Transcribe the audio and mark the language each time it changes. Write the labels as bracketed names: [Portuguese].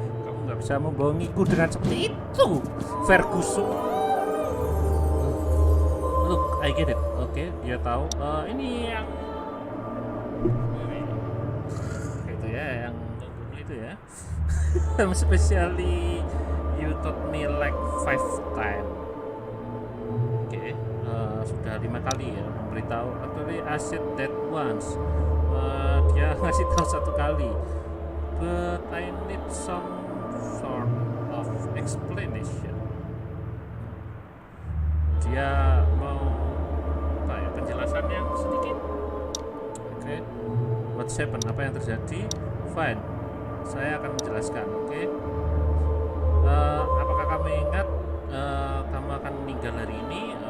[Indonesian] Kamu nggak bisa membohongiku dengan seperti itu, Ferguson. [English] Look, I get it. [Indonesian] Oke, dia tahu. Ini yang itu ya, yang itu ya. [English] Especially you taught me like 5 times. [Indonesian] Oke, sudah 5 kali ya memberitahu. [English] Actually I said that once. [Indonesian] Dia ngasih tahu 1 kali. [English] But I need some sort of explanation. [Indonesian] Dia mau apa ya, penjelasan yang sedikit. [English] Oke. What's happened? [Indonesian] Apa yang terjadi? [English] Fine. [Indonesian] Saya akan menjelaskan, oke? Apakah kamu ingat kamu akan meninggal hari ini?